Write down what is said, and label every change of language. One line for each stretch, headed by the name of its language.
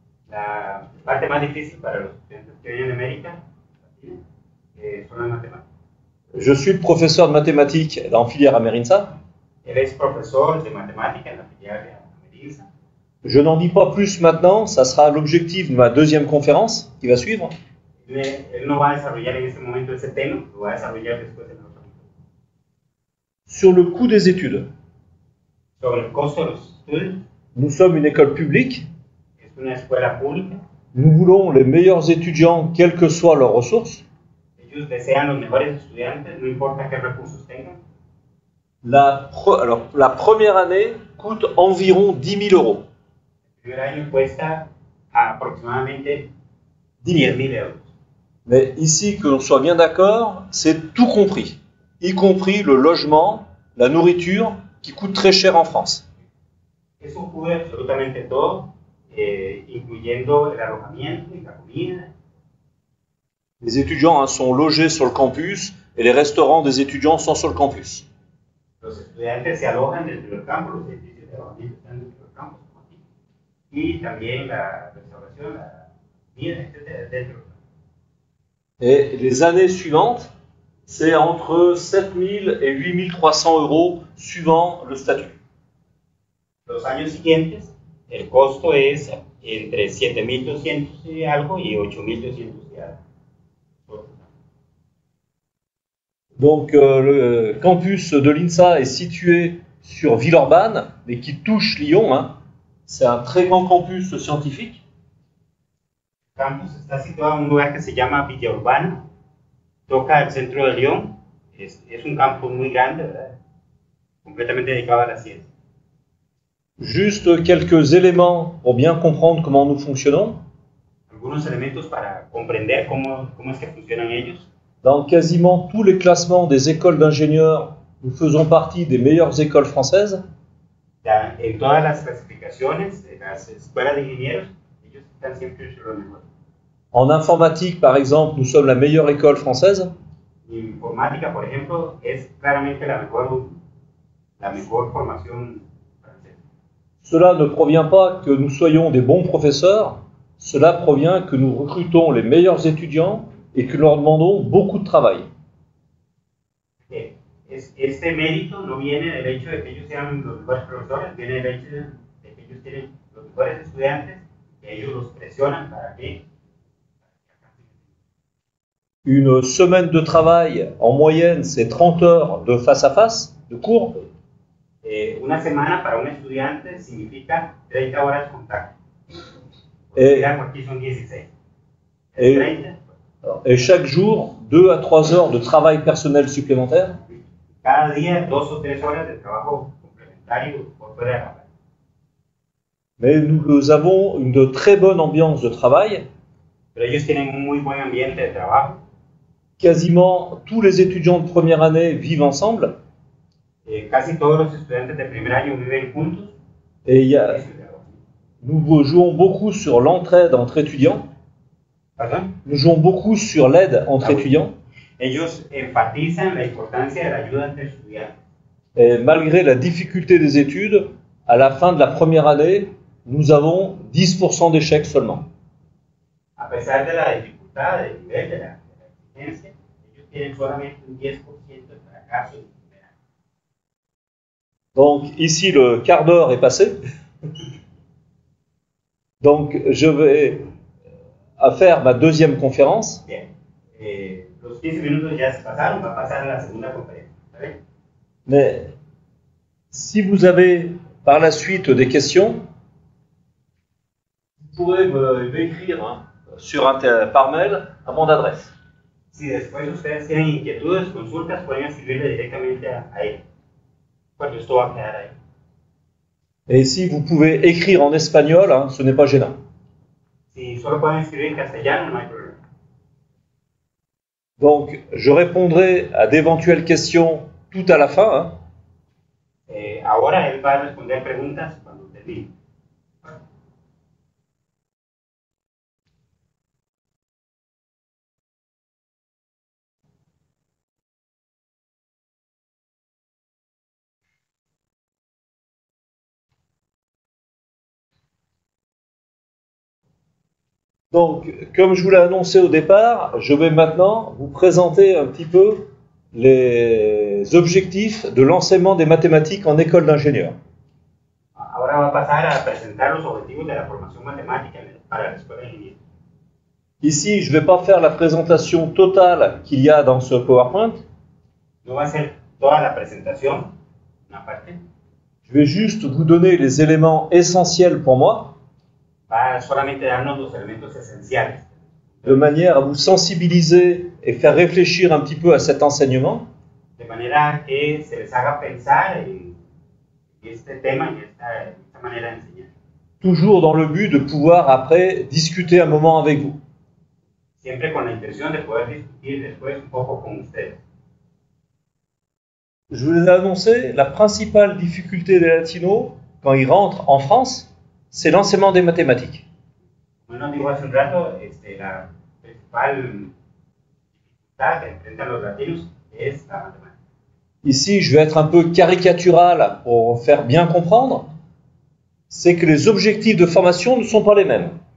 Spanish: La parte más difícil para los estudiantes que vienen de América Latina son las matemáticas.
French: Je suis le professeur de mathématiques en filière Amerinsa.
Spanish: Él es profesor de matemática en la filial de Amerinsa.
French: Je n'en dis pas plus maintenant, ça sera l'objectif de ma 2e conférence qui va suivre.
Spanish: Él no va a desarrollar en este momento ese tema, lo va a desarrollar después en otro momento.
French: Sur le coût des études.
Spanish: Sobre el costo de los estudios,
French: Nous sommes une école publique.
Spanish: es una escuela pública.
French: Nous voulons les meilleurs étudiants, quelles que soient leurs ressources.
Spanish: Ellos desean los mejores estudiantes, no importa qué recursos tengan.
French: La première année coûte environ 10 000 euros.
Spanish: El primer año cuesta aproximadamente 10 000. 10.000 euros.
French: Mais ici, que l'on soit bien d'accord, c'est tout compris, y compris le logement, la nourriture, qui coûte très cher en France.
Spanish: Eso cubre absolutamente todo, incluyendo el alojamiento y la comida.
French: Les étudiants sont logés sur le campus et les restaurants des étudiants sont sur le campus.
Spanish: Los estudiantes se alojan dentro del campus, los edificios de alojamiento están dentro del campus, como aquí. Y también la restauración, la comida, etc., dentro del campus.
French: Et les années suivantes, c'est entre 7 000 et 8 300 euros suivant le statut.
Spanish: Los años siguientes, el costo es entre 7.200 y algo y 8.200 y algo.
French: Donc le campus de l'INSA est situé sur Villeurbanne, mais qui touche Lyon. Hein. C'est un très grand campus scientifique.
Spanish: El campus está situado en un lugar que se llama Villa Urbana, toca el centro de Lyon, es un campus muy grande, ¿verdad? Completamente dedicado a la ciencia.
French: Juste quelques éléments pour bien comprendre comment nous fonctionnons.
Spanish: Algunos elementos para comprender cómo es que funcionan ellos.
French: Dans quasiment tous les classements des écoles d'ingénieurs, nous faisons partie des meilleures écoles françaises.
Spanish: Ya, en todas las clasificaciones de las escuelas de ingenieros, ellos están siempre entre los mejores.
French: En informatique, par exemple, nous sommes la meilleure école française.
Spanish: En informática, por ejemplo, es claramente la mejor formación francesa.
French: Cela ne provient pas que nous soyons des bons professeurs, cela provient que nous recrutons les meilleurs étudiants et que nous leur demandons beaucoup de travail.
Spanish: Este mérito no viene del hecho de que ellos sean los mejores profesores, viene del hecho de que ellos tienen los mejores estudiantes, que ellos los presionan para que...
French: Une semaine de travail, en moyenne, c'est 30 heures de face à face, de cours.
Spanish: Una semana para un estudiante significa 30 horas de contacto.
French: Et,
Spanish: Aquí son 16.
French: et chaque jour, 2 à 3 heures de travail personnel supplémentaire.
Spanish: Cada día 2 o 3 horas de trabajo complementario. voluntario por fuera de la playa.
French: Mais nous avons une de très bonne ambiance de travail.
Spanish: Pero ellos tienen un muy buen ambiente de trabajo.
French: Quasiment tous les étudiants de première année vivent ensemble.
Spanish: Casi todos los estudiantes de primer año viven juntos.
French: Et nous jouons beaucoup sur l'entraide entre étudiants.
Spanish: ¿Perdón?
French: Nous jouons beaucoup sur l'aide entre étudiants.
Spanish: Ellos enfatizan la importancia de la ayuda entre estudiantes.
French: Et malgré la difficulté des études, à la fin de la première année, nous avons 10% d'échecs seulement.
Spanish: A pesar de la dificultad del nivel de la exigencia, ellos tienen solamente un 10% de fracaso en el primer año.
French: Donc ici, le quart d'heure est passé. Donc je vais faire ma deuxième conférence.
Spanish: Bien, los 15 minutos ya se pasaron, va a pasar a la segunda conferencia. ¿Está bien?
French: Mais si vous avez par la suite des questions, vous pourrez m'écrire par mail à mon adresse.
Spanish: Si después ustedes tienen inquietudes, consultas, pueden escribirle directamente a él. Pues esto va a quedar ahí.
French: Et si vous pouvez écrire en espagnol, ce n'est pas gênant.
Spanish: Si solo pueden escribir en castellano, no hay problema.
French: Donc, je répondrai à d'éventuelles questions tout à la fin.
Spanish: Ahora él va a responder preguntas cuando termine.
French: Donc, comme je vous l'ai annoncé au départ, je vais maintenant vous présenter un petit peu les objectifs de l'enseignement des mathématiques en école d'ingénieur.
Spanish: Ahora va a pasar a presentar los objetivos de la formación matemática para la escuela de ingeniería.
French: Ici, je ne vais pas faire la présentation totale qu'il y a dans ce PowerPoint.
Spanish: No va a ser toda la presentación, una parte.
French: Je vais juste vous donner les éléments essentiels pour moi,
Spanish: Va solamente darnos los elementos esenciales,
French: de manière à vous sensibiliser et faire réfléchir un petit peu à cet enseignement.
Spanish: de manera que se les haga pensar en este tema, en esta manera de enseñar.
French: Toujours dans le but de pouvoir après discuter un moment avec vous.
Spanish: Siempre con la intención de poder discutir después un poco con ustedes.
French: Je vous ai annoncé, la principale difficulté des latinos, quand ils rentrent en France, c'est l'enseignement des mathématiques.
Spanish: Como nos dijo hace un rato, la principal dificultad que enfrentan los latinos es la matemática.
French: Ici, je vais être un peu caricatural pour faire bien comprendre. C'est que les objectifs de formation ne sont pas les mêmes.